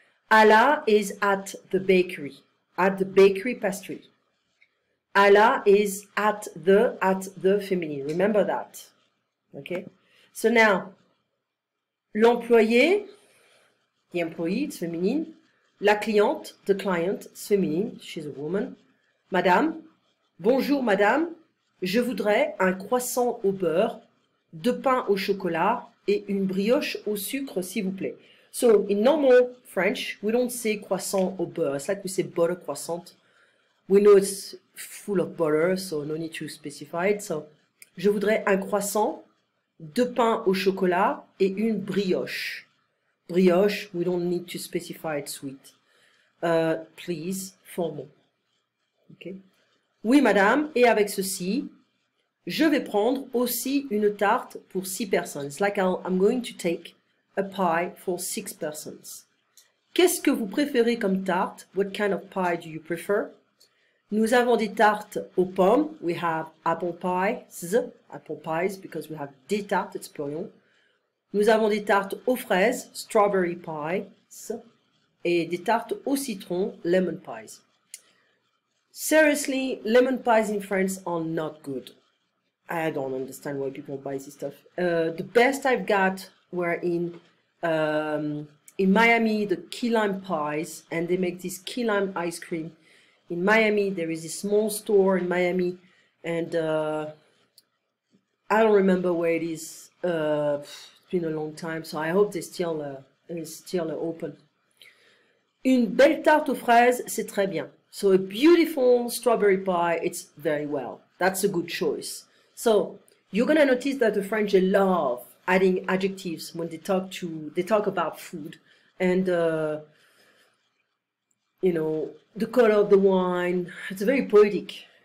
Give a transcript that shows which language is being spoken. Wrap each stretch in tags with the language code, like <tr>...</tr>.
<en>Ala is at the bakery pastry. Ala is at the feminine. Remember that. Okay? So now, l'employé, the employee, it's feminine. La cliente, the client, it's feminine. She's a woman.</en> <fr>Madame, bonjour madame, je voudrais un croissant au beurre, 2 pains au chocolat et une brioche au sucre, s'il vous plaît.</fr> <en>So, in normal French, we don't say croissant au beurre. It's like we say butter croissant. We know it's full of butter, so no need to specify it.</en> <fr>So, je voudrais un croissant, 2 pains au chocolat et une brioche.</fr> <en>Brioche, we don't need to specify it sweet. Please, formal. Okay.</en> <fr>Oui, madame, et avec ceci, je vais prendre aussi une tarte pour 6 personnes.</fr> <en>It's like I'm going to take a pie for 6 persons.</en> <fr>Qu'est-ce que vous préférez comme tarte?</fr> <en>What kind of pie do you prefer?</en> <fr>Nous avons des tartes aux pommes.</fr> <en>We have apple pies, because we have</en> <fr>des tartes,</fr> <en>it's plural.</en> <fr>Nous avons des tartes aux fraises,</fr> <en>strawberry pies,</en> <fr>et des tartes au citron,</fr> <en>lemon pies. Seriously, lemon pies in France are not good. I don't understand why people buy this stuff. The best I've got were in Miami, the key lime pies, and they make this key lime ice cream. In Miami, there is a small store in Miami, and I don't remember where it is. It's been a long time, so I hope they're still open.</en> <fr>Une belle tarte aux fraises, c'est très bien.</fr> <en>So a beautiful strawberry pie, it's very well. That's a good choice. So you're gonna notice that the French, they love adding adjectives when they talk about food, and you know, the color of the wine, it's very poetic.</en>